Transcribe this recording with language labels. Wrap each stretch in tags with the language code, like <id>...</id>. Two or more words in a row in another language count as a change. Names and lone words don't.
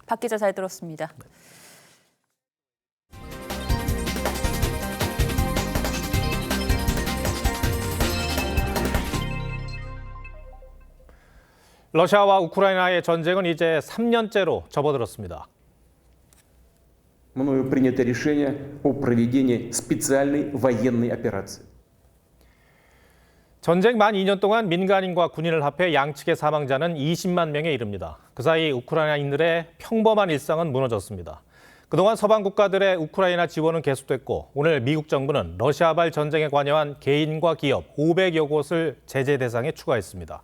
<ko>박 기자 잘 들었습니다. 네. 러시아와 우크라이나의 전쟁은 이제 3년째로 접어들었습니다.</ko> <ru>Мною принято решение о проведении специальной военной операции.</ru> <ko>전쟁 만 2년 동안 민간인과 군인을 합해 양측의 사망자는 20만 명에 이릅니다. 그 사이 우크라이나인들의 평범한 일상은 무너졌습니다. 그동안 서방 국가들의 우크라이나 지원은 계속됐고 오늘 미국 정부는 러시아발 전쟁에 관여한 개인과 기업 500여 곳을 제재 대상에 추가했습니다.</ko>